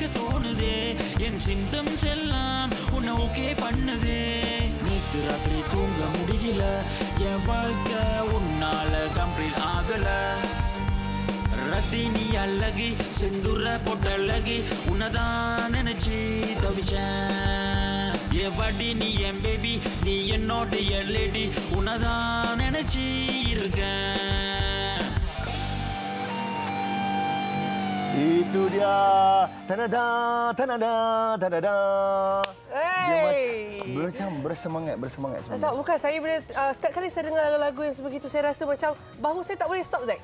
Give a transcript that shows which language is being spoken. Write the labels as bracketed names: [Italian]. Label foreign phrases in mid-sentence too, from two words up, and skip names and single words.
[Tamil] தோணுதே என் சிந்தம்ஸ் எல்லாம் உன்னை ஓகே பண்ணுதே நேற்று ராத்திரி தூங்க முடியல என் வாழ்க்கை உன்னால கம்ப்ளீட் ஆகல ரத்தினி அழகி செந்துர பொட்டழகி உன்னதான் நினைச்சு தவிச்சேன் என் வாடி நீ என் பேபி நீ என்னோடைய லேடி உன்னதான் நினைச்சு இருக்கேன் [Malay] Itu dia. Tanada, tanada, tanada. Dia macam bersemangat sebenarnya. Tak, bukan. Saya bila setiap kali saya dengar lagu yang sebegitu, saya rasa macam bahu saya tak boleh stop, Zack.